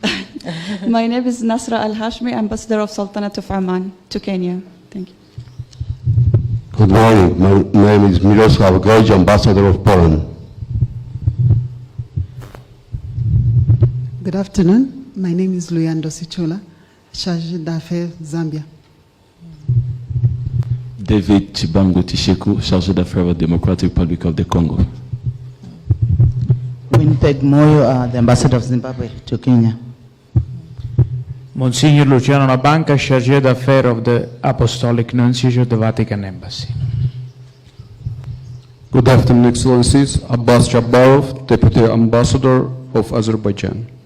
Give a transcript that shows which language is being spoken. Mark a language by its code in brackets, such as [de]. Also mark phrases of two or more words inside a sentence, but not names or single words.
[en] My name is Nasra Al-Hashmi, Ambassador of Sultanate of Oman to Kenya. Thank you. Good morning, my name is Miroslav Goj, Ambassador of Poland. Good afternoon, my name is Luyando Sichula, Chargé d'Affaires, Zambia. David Chibangu Tisheku, Chargé d'Affaires of the Democratic Republic of the Congo. Winnipeg Moyo, the Ambassador of Zimbabwe to Kenya. Monsignor Luciano Nabanca, Chargé d'Affaires of the Apostolic Nuncio of the Vatican Embassy. Good afternoon, Excellencies. Abbas Jabbarov, Deputy Ambassador of Azerbaijan.